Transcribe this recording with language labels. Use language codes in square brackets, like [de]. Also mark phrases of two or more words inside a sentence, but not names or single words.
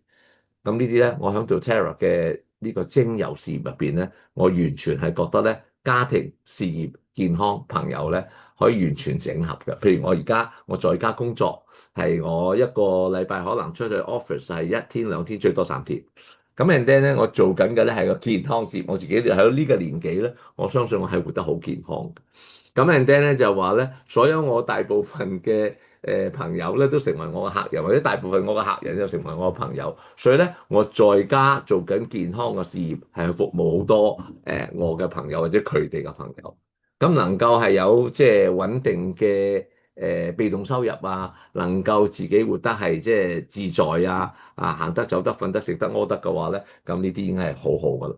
[yue] 咁呢啲咧，我喺做 doTERRA 嘅呢個精油事業入邊咧，我完全係覺得咧，家庭、事業、健康、朋友咧，可以完全整合嘅。譬如我而家我在家工作，係我一個禮拜可能出去 office 係1天2天，最多3天。咁 [en] and then [yue] 咧，我做緊嘅咧係個健康事業，我自己喺呢個年紀咧，我相信我係活得好健康嘅。咁 [en] and then [yue] 咧就話咧，所有我大部分嘅朋友咧都成為我嘅客人，或者大部分我嘅客人就成為我嘅朋友。所以咧，我在家做緊健康嘅事業，係去服務好多我嘅朋友或者佢哋嘅朋友。咁能夠係有即係穩定嘅被動收入啊，能夠自己活得係即係自在啊，行得走得瞓得食得屙得嘅話咧，咁呢啲已經係好好噶啦。